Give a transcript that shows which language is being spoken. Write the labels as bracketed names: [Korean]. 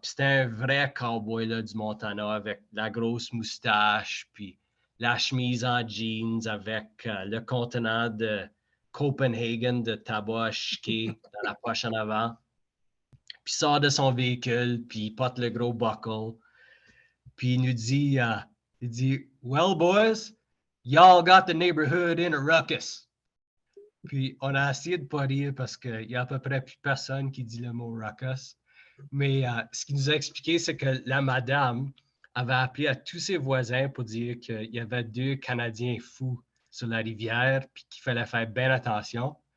[French] C'était un vrai cowboy là, du Montana avec la grosse moustache, puis la chemise en jeans avec le contenant de Copenhagen de tabac chiqué dans la poche en avant. Puis il sort de son véhicule, puis il porte le gros buckle. Puis il dit, [English] Well, boys, y'all got the neighborhood in a ruckus. [French] Puis on a essayé de ne pas rire parce qu'il y a à peu près plus personne qui dit le mot ruckus. Mais ce qu'il nous a expliqué, c'est que la madame avait appelé à tous ses voisins pour dire qu'il y avait 2 Canadiens fous sur la rivière puis qu'il fallait faire bien attention.